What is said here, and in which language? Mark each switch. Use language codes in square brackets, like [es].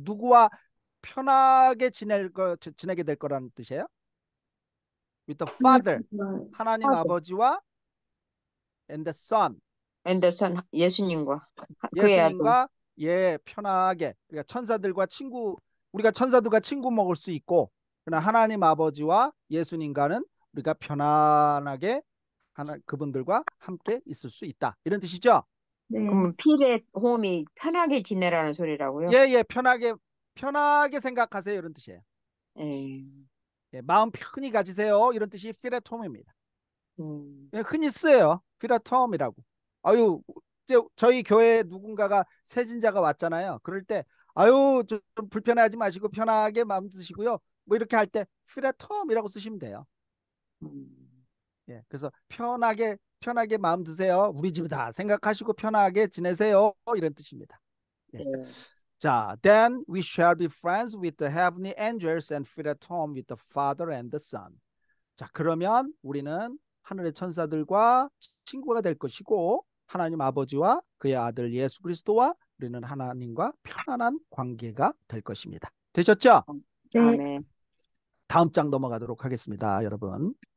[ko] 누구와 편하게 지내게 될 거라는 뜻이에요. [en] With the father. 하나님 father. [ko] 아버지와 [en] and the son. [ko] 앤더슨 예수님과 그의 아들. 예수님과 편하게. 그러니까 천사들과 우리가 천사들과 친구 먹을 수 있고, 그러나 하나님 아버지와 예수님과는 우리가 편안하게 그분들과 함께 있을 수 있다. 이런 뜻이죠? 네. 그러면 필의 홈이 편하게 지내라는 소리라고요? 예, 편하게 생각하세요. 이런 뜻이에요. 예. 예, 마음 편히 가지세요. 이런 뜻이 [en] feel at home [ko] 입니다. 음, 예, 흔히 쓰여요. [en] feel at home이라고. [ko] 아유, 저희 교회에 누군가가 세진자가 왔잖아요. 그럴 때 아유, 좀 불편해하지 마시고 편하게 마음 드시고요. 뭐 이렇게 할 때 [en] feel at home [ko] 이라고 쓰시면 돼요. 음, 예, 그래서 편하게 마음 드세요. 우리 집이다 생각하시고 편하게 지내세요. 이런 뜻입니다. 예. 네. [en] 자, then we shall be friends with the heavenly angels and feel at home with the Father and the Son. [ko] 자, 그러면 우리는 하늘의 천사들과 친구가 될 것이고 하나님 아버지와 그의 아들 예수 그리스도와 우리는 하나님과 편안한 관계가 될 것입니다. 되셨죠? 네. 아멘. 다음 장 넘어가도록 하겠습니다, 여러분.